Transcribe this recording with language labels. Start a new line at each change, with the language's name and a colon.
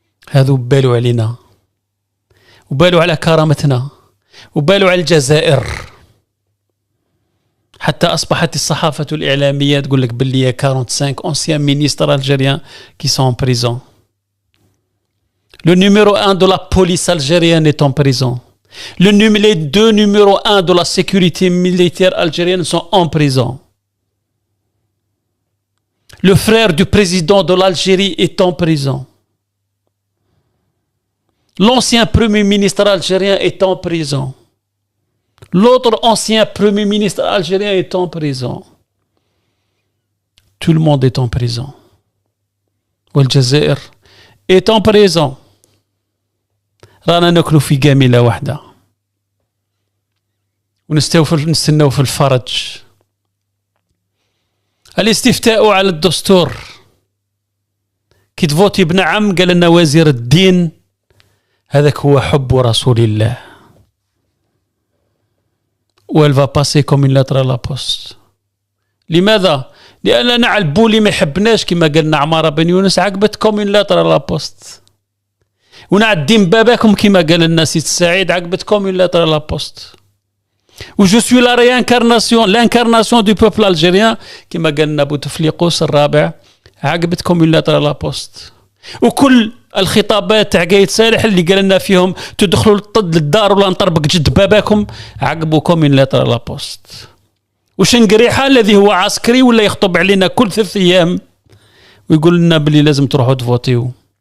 Arabic: هذو بالوا علينا وبالوا على كرامتنا وبالوا على الجزائر، حتى أصبحت الصحافة الإعلامية تقول لك باللي
French: 45 anciens ministres algériens qui sont en prison. Le numéro 1 de la police algérienne est en prison. Les deux numéros 1 de la sécurité militaire algérienne sont en prison. Le frère du président de l'Algérie est en prison. L'ancien premier ministre algérien est en prison. L'autre ancien premier ministre algérien est en prison. Tout le monde est en prison.
Arabic: والجزائر
French: est en prison.
Arabic: رانا ناكلوا في جميلة واحدة ونستناو في الفرج. الاستفتاء على الدستور كي تفوتي بنعم قال لنا وزير الدين هذاك هو حب رسول الله.
French: وelle va passer comme une lettre à la poste.
Arabic: لماذا؟ لأننا على البولي ما يحبناش كما قالنا عمارة بن يونس عقبت
French: comme une lettre à la poste.
Arabic: ونعدين باباكم كما قال لنا سيد السعيد عقبت
French: comme une lettre à la poste. و je suis la réincarnation, l'incarnation du peuple algérien
Arabic: كما قال لنا بوتفليقوس الرابع عقبت
French: comme une lettre à la poste.
Arabic: وكل الخطابات تاع قايد صالح اللي قال لنا فيهم تدخلوا للدار ولا نطربق جد باباكم عقبوا من لتر لا بوست. وشنقريحة الذي هو عسكري ولا يخطب علينا كل 3 أيام ويقول لنا بلي لازم تروحوا تفوتيو.